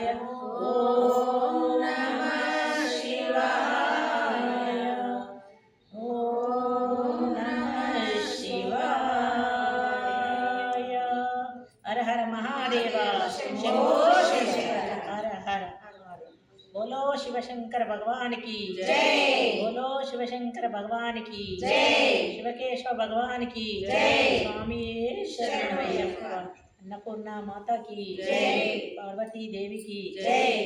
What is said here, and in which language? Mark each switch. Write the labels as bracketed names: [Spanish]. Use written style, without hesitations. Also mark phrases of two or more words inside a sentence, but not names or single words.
[Sanskrit] ఓం నమః శివాయ। ఓం నమః శివాయ। హర హర మహాదేవ శంభో శంకర। హర హర। [Hindi] बोलो शिव शंकर भगवान की जय। बोलो शिव शंकर भगवान की जय। शिवकेशव भगवान की जय। [Sanskrit] स्वामी शरणमయ్యప్ప। [Hindi] अन्नपूर्णा माता की जय। पार्वती देवी की जय।